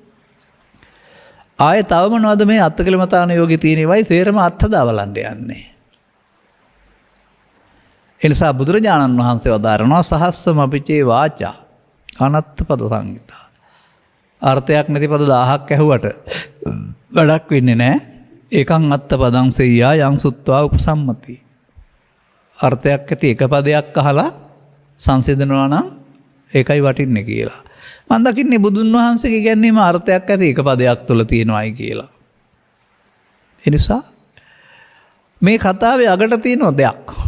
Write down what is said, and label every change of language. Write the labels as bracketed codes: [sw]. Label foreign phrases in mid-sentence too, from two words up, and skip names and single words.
[si] ආයේ තව මොනවද මේ අත්කලමතාන යෝගී තියෙනවයි තේරම අත්හදා බලන්න යන්නේ. එනිසා බුදුරජාණන් වහන්සේ වදාරනවා [pi] සහස්සම අපිචේ වාචා අනත්ත පද සංගීතා. [si] අර්ථයක් නැති පද 1000ක් ඇහුවට වැඩක් වෙන්නේ නැහැ. [pi] ඒකං අත්ත පදං සෙය්‍යා යං සුත්වා උපසම්මති. [si] අර්ථයක් ඇති එක පදයක් අහලා සංසිඳනවා නම් ඒකයි වටින්නේ කියලා. මම දකින්නේ බුදුන් වහන්සේගේ කියන්නේම අර්ථයක් ඇති එක පදයක් තුළ තියෙනවායි කියලා. ඒ නිසා මේ කතාවේ අගට තියෙන දෙයක්.